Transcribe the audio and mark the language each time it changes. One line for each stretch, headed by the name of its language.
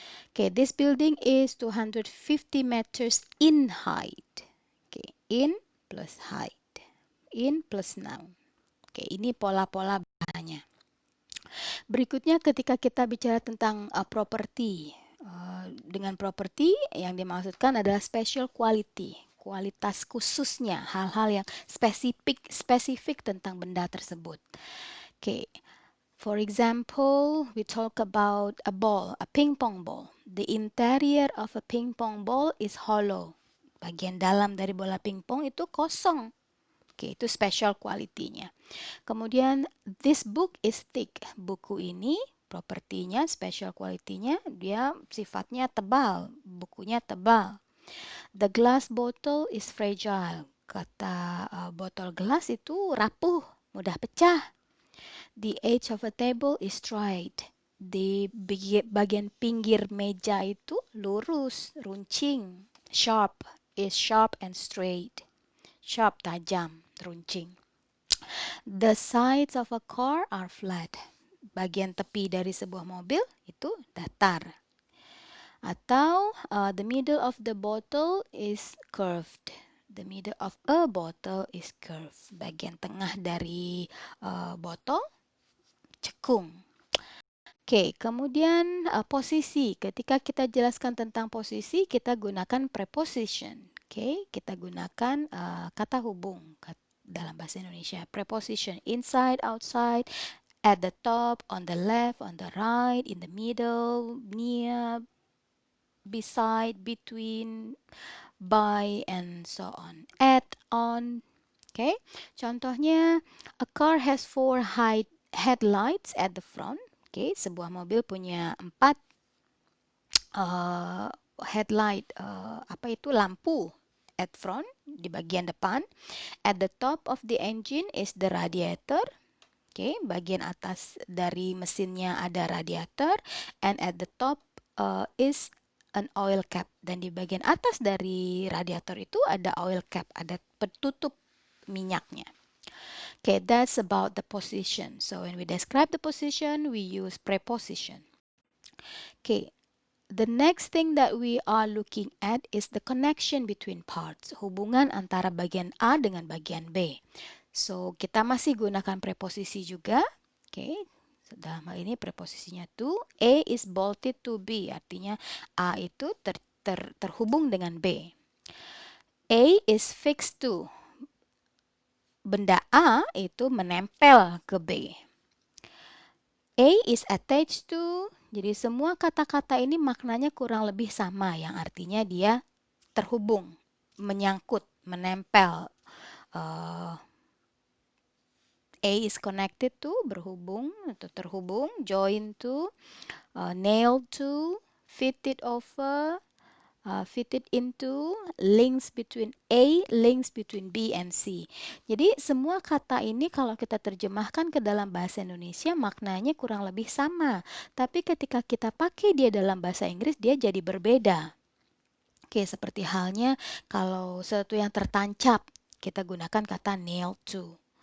English: Okay, this building is 250 meters in height. Okay, in plus height. In plus noun.
Indonesian: Okay, ini pola-pola bahasanya. Berikutnya ketika kita bicara tentang property. Dengan property yang dimaksudkan adalah special quality. Kualitas khususnya, hal-hal yang spesifik tentang benda tersebut. Okay.
English: For example, we talk about a ball, a ping pong ball. The interior of a ping pong ball is hollow.
Indonesian: Bagian dalam dari bola pingpong itu kosong. Oke, itu special quality-nya. Kemudian,
English: this book is thick.
Indonesian: Buku ini, propertinya, special quality-nya, dia sifatnya tebal. Bukunya tebal.
English: The glass bottle is fragile.
Indonesian: Kata botol gelas itu rapuh, mudah pecah.
English: The edge of a table is straight.
Indonesian: Di bagian pinggir meja itu lurus, runcing.
English: Sharp is sharp and straight. Sharp, tajam, runcing. The sides of a car are flat.
Indonesian: Bagian tepi dari sebuah mobil itu datar.
English: Atau the middle of the bottle is curved. The middle of a bottle is curved.
Indonesian: Bagian tengah dari botol cekung. Oke, kemudian posisi. Ketika kita jelaskan tentang posisi, kita gunakan preposition. Oke, kita gunakan kata hubung dalam bahasa Indonesia.
English: Preposition inside, outside, at the top, on the left, on the right, in the middle, near, beside, between, by, and so on. At, on. Oke, contohnya, a car has 4 headlights at the front.
Indonesian: Oke, sebuah mobil punya 4 headlight, apa itu, lampu at front, di bagian depan.
English: At the top of the engine is the radiator.
Indonesian: Oke, bagian atas dari mesinnya ada radiator.
English: And at the top is an oil cap.
Indonesian: Dan di bagian atas dari radiator itu ada oil cap, ada penutup minyaknya.
English: Okay, that's about the position. So when we describe the position, we use preposition. Okay, the next thing that we are looking at is the connection between parts.
Indonesian: Hubungan antara bagian A dengan bagian B. So, kita masih gunakan preposisi juga. Okay, so dalam hal ini preposisinya to.
English: A is bolted to B.
Indonesian: Artinya A itu terhubung dengan B.
English: A is fixed to.
Indonesian: Benda A itu menempel ke B.
English: A is attached to.
Indonesian: Jadi semua kata-kata ini maknanya kurang lebih sama, yang artinya dia terhubung, menyangkut, menempel.
English: A is connected to,
Indonesian: berhubung atau terhubung,
English: join to, nailed to, fitted over, fitted into, links between A, links between B and C.
Indonesian: Jadi semua kata ini kalau kita terjemahkan ke dalam bahasa Indonesia maknanya kurang lebih sama. Tapi ketika kita pakai dia dalam bahasa Inggris dia jadi berbeda. Oke, seperti halnya kalau sesuatu yang tertancap kita gunakan kata nailed to.